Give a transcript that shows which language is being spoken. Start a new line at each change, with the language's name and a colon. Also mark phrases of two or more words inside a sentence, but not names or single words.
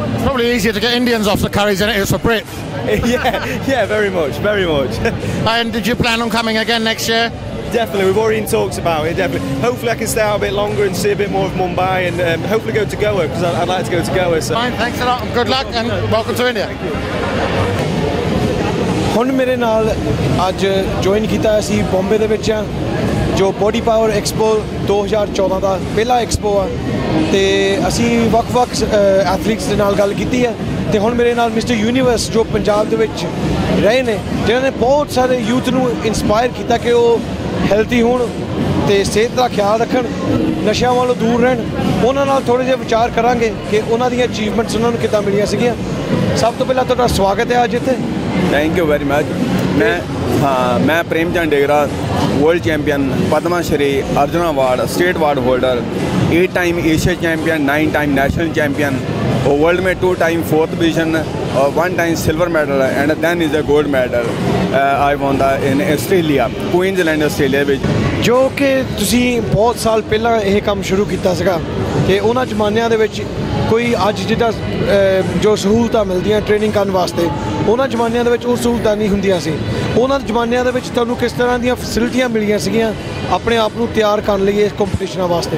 English: It's probably easier to get Indians off the curries than it is for Brits. yeah, very much. And did you plan on coming again next year? Definitely, we've already in talks about it, definitely. Hopefully I can stay out a bit longer and see a bit more of Mumbai, and hopefully go to Goa, because I'd like to go to Goa. So. Fine, thanks a lot, and good luck, and welcome to India.
Punjabi: ਹੁਣ ਮੇਰੇ ਨਾਲ ਅੱਜ ਜੁਆਇਨ ਕੀਤਾ ਅਸੀਂ ਬੰਬੇ ਦੇ ਵਿੱਚ ਆ ਜੋ ਬੋਡੀ ਪਾਵਰ ਐਕਸਪੋ 2014 ਦਾ ਪਹਿਲਾ ਐਕਸਪੋ ਆ ਤੇ ਅਸੀਂ ਵੱਖ-ਵੱਖ ਐਥਲੀਟਸ ਦੇ ਨਾਲ ਗੱਲ ਕੀਤੀ ਹੈ ਤੇ ਹੁਣ ਮੇਰੇ ਨਾਲ ਮਿਸਟਰ ਯੂਨੀਵਰਸ ਜੋ ਪੰਜਾਬ ਦੇ ਵਿੱਚ ਰਹੇ ਨੇ ਜਿਨ੍ਹਾਂ ਨੇ ਬਹੁਤ ਸਾਰੇ ਯੂਥ ਨੂੰ ਇਨਸਪਾਇਰ ਕੀਤਾ ਕਿ ਉਹ ਹੈਲਥੀ ਹੋਣ ਤੇ ਸਿਹਤ ਦਾ ਖਿਆਲ ਰੱਖਣ ਨਸ਼ਿਆਂ ਵੱਲੋਂ ਦੂਰ ਰਹਿਣ ਉਹਨਾਂ ਨਾਲ ਥੋੜ੍ਹੇ ਜਿਹੇ ਵਿਚਾਰ ਕਰਾਂਗੇ ਕਿ ਉਹਨਾਂ ਦੀਆਂ ਅਚੀਵਮੈਂਟਸ ਉਹਨਾਂ ਨੂੰ ਕਿੱਦਾਂ ਮਿਲੀਆਂ ਸੀਗੀਆਂ ਸਭ ਤੋਂ ਪਹਿਲਾਂ ਤੁਹਾਡਾ ਸਵਾਗਤ ਹੈ ਅੱਜ ਇੱਥੇ
English: Thank you very much मैं Premchand Degra world champion Padma Shri Arjun Award state award holder 8 time Asia champion 9 time national champion और world में 2 time 4th position और 1 time silver medal and then is a gold medal I won the in Australia Queensland Australia ਵਿੱਚ
Punjabi: ਜੋ ਕਿ ਤੁਸੀਂ ਬਹੁਤ ਸਾਲ ਪਹਿਲਾਂ ਇਹ ਕੰਮ ਸ਼ੁਰੂ ਕੀਤਾ ਸੀਗਾ ਤੇ ਉਹਨਾਂ ਜ਼ਮਾਨਿਆਂ ਦੇ ਵਿੱਚ ਕੋਈ ਅੱਜ ਜਿੱਦਾਂ ਜੋ ਸਹੂਲਤਾਂ ਮਿਲਦੀਆਂ ਟ੍ਰੇਨਿੰਗ ਕਰਨ ਵਾਸਤੇ ਉਹਨਾਂ ਜ਼ਮਾਨਿਆਂ ਦੇ ਵਿੱਚ ਉਹ ਸਹੂਲਤਾਂ ਨਹੀਂ ਹੁੰਦੀਆਂ ਸੀ ਉਹਨਾਂ ਜ਼ਮਾਨਿਆਂ ਦੇ ਵਿੱਚ ਤੁਹਾਨੂੰ ਕਿਸ ਤਰ੍ਹਾਂ ਦੀਆਂ ਫੈਸਿਲਿਟੀਆਂ ਮਿਲੀਆਂ ਸੀਗੀਆਂ ਆਪਣੇ ਆਪ ਨੂੰ ਤਿਆਰ ਕਰਨ ਲਈ ਇਸ ਕੰਪੀਟੀਸ਼ਨਾਂ ਵਾਸਤੇ